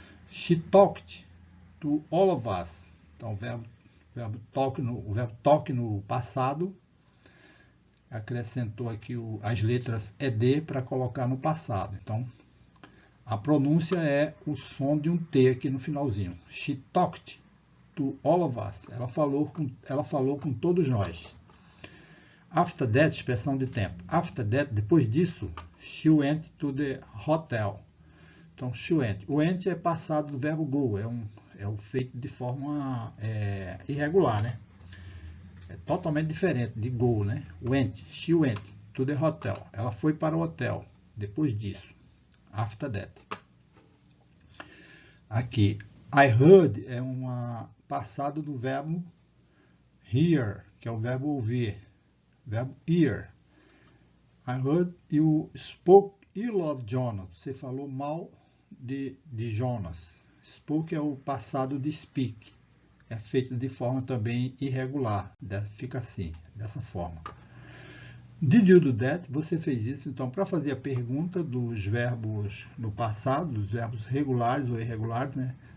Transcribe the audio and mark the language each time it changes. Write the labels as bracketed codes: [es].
[en] She talked to all of us. [pt] Então, o verbo talk no passado, acrescentou aqui as letras ED para colocar no passado. Então, a pronúncia é o som de um T aqui no finalzinho. [en] She talked to all of us. [pt] Ela falou com todos nós. [en] After that, [pt] expressão de tempo. [en] After that, [pt] depois disso, [en] she went to the hotel. Então, she went. [pt] O went é passado do verbo go. É o feito de forma irregular, né? É totalmente diferente de go, né? Went. She went to the hotel. Ela foi para o hotel. Depois disso. After that. Aqui. [en] I heard [pt] é passado do verbo hear, que é o verbo ouvir. Verbo hear. [en] I heard you spoke ill of Jonas. [pt] Você falou mal de Jonas. Spoke é o passado de speak. É feito de forma também irregular. Fica assim, dessa forma. [en] Did you do that? [pt] Você fez isso. Então, para fazer a pergunta dos verbos no passado, dos verbos regulares ou irregulares, né?